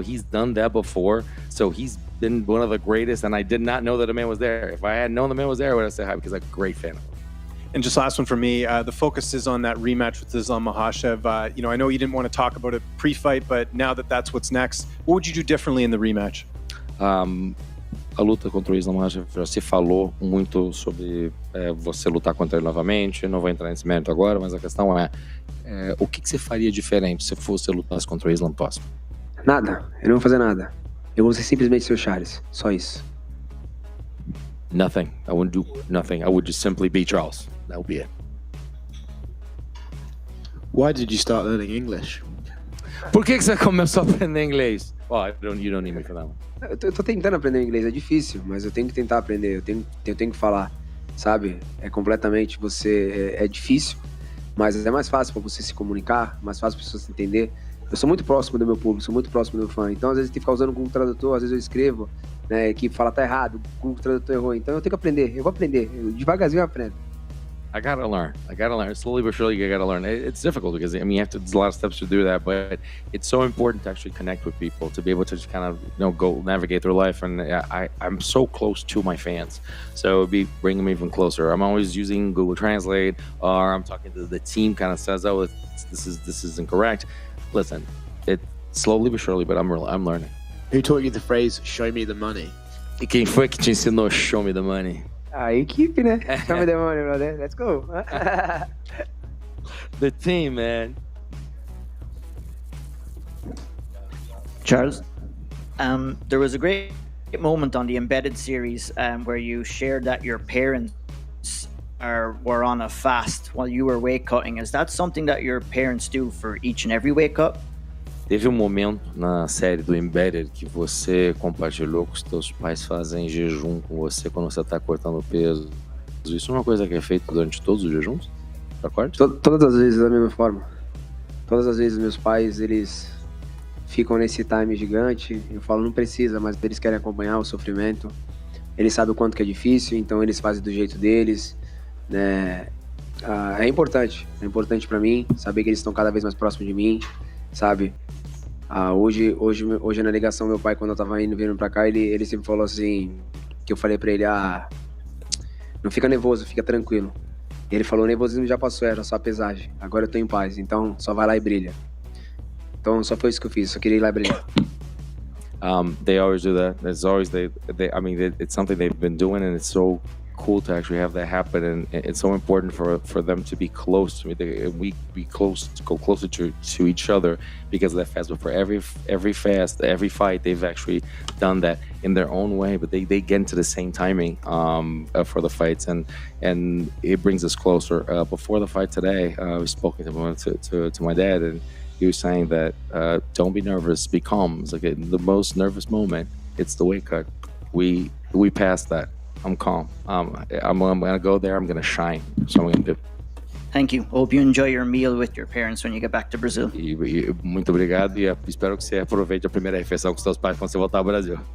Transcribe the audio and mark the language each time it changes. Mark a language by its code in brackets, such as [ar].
[en] He's done that before, so he's been one of the greatest. And I did not know that the man was there. If I had known the man was there, I would have said hi because I'm a great fan of him. And just last one for me, the focus is on that rematch with Islam Makhachev. I know you didn't want to talk about it pre-fight, but now that that's what's next, what would you do differently in the rematch? [pt] A luta contra o Islam Makhachev já se falou muito sobre você lutar contra ele novamente. Não vou entrar nesse mérito agora, mas a questão é o que você faria diferente se você lutasse contra o Islam próximo? Nada, eu não vou fazer nada. Eu vou ser simplesmente seu Charles, só isso. [en] Nothing. I wouldn't do nothing. I would just simply be Charles. That would be it. Why did you start learning English? [pt] Por que você começou a aprender inglês? [en] Well, you don't need me for that one. [pt] Eu tô tentando aprender inglês, é difícil, mas eu tenho que tentar aprender, eu tenho que falar, sabe? É completamente é difícil, mas é mais fácil pra você se comunicar, mais fácil pra pessoas se entender. Eu sou muito próximo do meu público, sou muito próximo do meu fã, então às vezes tem que ficar usando o Google Tradutor, às vezes eu escrevo, né, que fala tá errado, o Google Tradutor errou, então eu tenho que aprender, eu vou aprender, devagarzinho eu aprendo. [en] I gotta learn. Slowly but surely, you gotta learn. It's difficult because I mean, there's a lot of steps to do that, but it's so important to actually connect with people, to be able to just kind of go navigate through life. And I'm so close to my fans, so it'd be bringing them even closer. I'm always using Google Translate, or I'm talking to the team. Kind of says, "Oh, this is incorrect." Listen, it slowly but surely, but I'm learning. Who taught you the phrase "Show me the money"? [pt] E quem foi que te ensinou [en] "Show me the money"? [pt] A equipe, né? [en] Show me the money, brother. Let's go. The team, man. Charles, there was a great moment on the Embedded series where you shared that your parents were on a fast while you were weight cutting. Is that something that your parents do for each and every weight cut? [pt] Teve momento na série do Embedded que você compartilhou que os teus pais fazem jejum com você quando você está cortando peso. Isso é uma coisa que é feita durante todos os jejuns? Pra corte? Todas as vezes da mesma forma. Todas as vezes meus pais, eles ficam nesse time gigante. Eu falo, não precisa, mas eles querem acompanhar o sofrimento. Eles sabem o quanto que é difícil, então eles fazem do jeito deles, né? É importante para mim saber que eles estão cada vez mais próximos de mim, sabe? Hoje na ligação, meu pai, quando eu tava vindo pra cá, ele sempre falou assim, que eu falei pra ele, não fica nervoso, fica tranquilo. E ele falou, o nervosismo já passou, era só a pesagem, agora eu tô em paz, então só vai lá e brilha. Então só foi isso que eu fiz, só queria ir lá e brilhar. [en] They always do that. It's always it's something they've been doing, and it's so cool to actually have that happen, and it's so important for them to be close to me. We go closer to each other because of that fast. But for every fast, every fight, they've actually done that in their own way. But they get into the same timing for the fights, and it brings us closer. Before the fight today, we spoke to my dad, and he was saying that don't be nervous, be calm. It's like the most nervous moment, it's the weight cut. We passed that. I'm calm. I'm gonna go there. I'm gonna shine. So I'm gonna do. Thank you. Hope you enjoy your meal with your parents when you get back to Brazil. [pt] Muito obrigado, e espero que você aproveite a primeira refeição com seus pais quando você voltar ao Brasil.